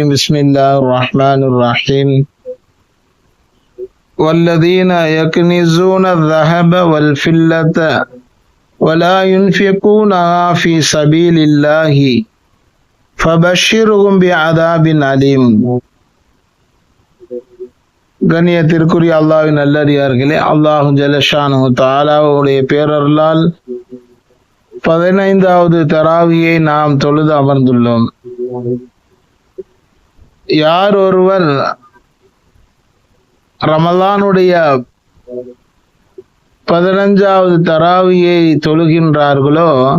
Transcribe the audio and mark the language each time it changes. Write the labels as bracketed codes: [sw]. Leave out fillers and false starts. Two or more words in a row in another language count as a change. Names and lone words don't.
[ar] بسم الله الرحمن الرحيم. والذين يكنزون الذهب والفضة ولا ينفقونها في سبيل الله فبشرهم بعذاب أليم. [ta] கண்ணியத்திற்குரிய அல்லாஹ்வின் நல்லடியார்களே, [ar] الله جل شأنه تعالى [ta] பேரருளால் 15வது தராவியை நாம் தொழுது அமர்ந்துள்ளோம். யார் ஒருவர் ரமலானுடைய 15வது தராவியை தொழுகின்றார்களோ